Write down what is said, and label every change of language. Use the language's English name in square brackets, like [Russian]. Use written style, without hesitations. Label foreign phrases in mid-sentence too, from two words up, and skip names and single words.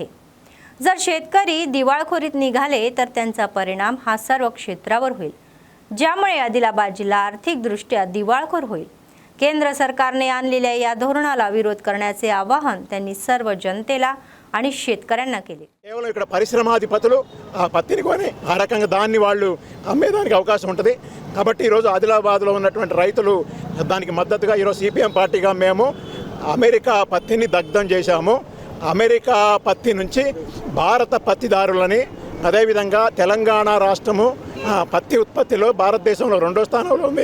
[Marathi] जर शेतकरी दिवाळखोरीत निघाले तर त्यांचा परिणाम हा सर्व क्षेत्रावर होईल, ज्यामुळे आदिलाबाद जिल्हा आर्थिकदृष्ट्या दिवाळखोर होईल. केंद्र सरकारने आणलेल्या या धोरणाला विरोध करण्याचे आवाहन त्यांनी सर्व जनतेला आणि शेतकऱ्यांना केले. [Telugu] కేవలం ఇక్కడ పరిశ్రమాధిపతులు ఆ పత్తిని కొని ఆ రకంగా దాన్ని వాళ్ళు అమ్మేదానికి అవకాశం ఉంటుంది. కాబట్టి ఈరోజు ఆదిలాబాద్లో ఉన్నటువంటి రైతులు దానికి మద్దతుగా ఈరోజు CPM పార్టీగా మేము అమెరికా పత్తిని దగ్ధం చేశాము. అమెరికా పత్తి నుంచి భారత పత్తిదారులని, అదేవిధంగా తెలంగాణ రాష్ట్రము పత్తి ఉత్పత్తిలో భారతదేశంలో 2వ స్థానంలో ఉంది.